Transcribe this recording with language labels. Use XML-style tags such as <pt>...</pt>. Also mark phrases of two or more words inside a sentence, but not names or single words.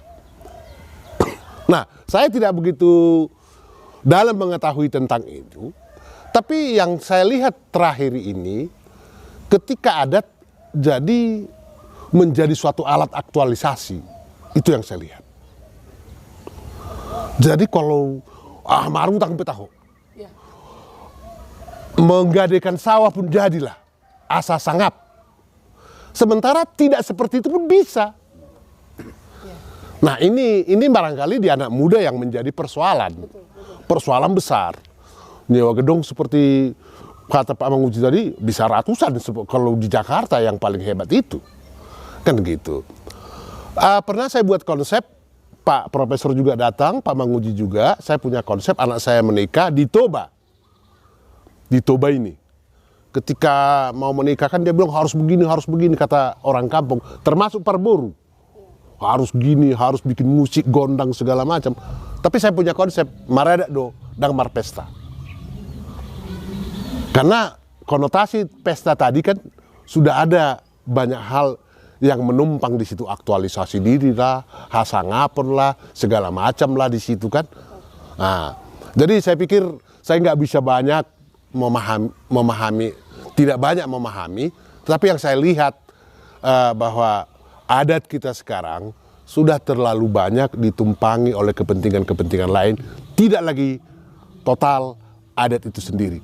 <id>Nah, saya tidak begitu dalam mengetahui tentang itu, tapi yang saya lihat terakhir ini, ketika adat jadi menjadi suatu alat aktualisasi, itu yang saya lihat. Jadi kalau</id> <bbc>marung tang petaho,</bbc> <id>menggadekan sawah pun jadilah</id> <bbc>asa sangap.</bbc> <id>Sementara tidak seperti itu pun bisa. Nah ini barangkali di anak muda yang menjadi persoalan. Persoalan besar. Nyewa gedung seperti kata Pak Manguji tadi bisa ratusan kalau di Jakarta yang paling hebat itu. Kan gitu. Pernah saya buat konsep, Pak Profesor juga datang, Pak Manguji juga, saya punya konsep anak saya menikah di Toba. Di Toba ini. Ketika mau menikah kan dia bilang harus begini kata orang kampung, termasuk Parboru. Harus gini, harus bikin musik, gondang segala macam. Tapi saya punya konsep,</id> <bbc>marada do, dang mar pesta.</bbc> <id>Karena konotasi pesta tadi kan sudah ada banyak hal yang menumpang di situ, aktualisasi diri lah, hasangapun lah, segala macam lah di situ kan. Nah, jadi saya pikir saya nggak bisa banyak memahami, tidak banyak memahami, tapi yang saya lihat bahwa adat kita sekarang sudah terlalu banyak ditumpangi oleh kepentingan-kepentingan lain, tidak lagi total adat itu sendiri.</id>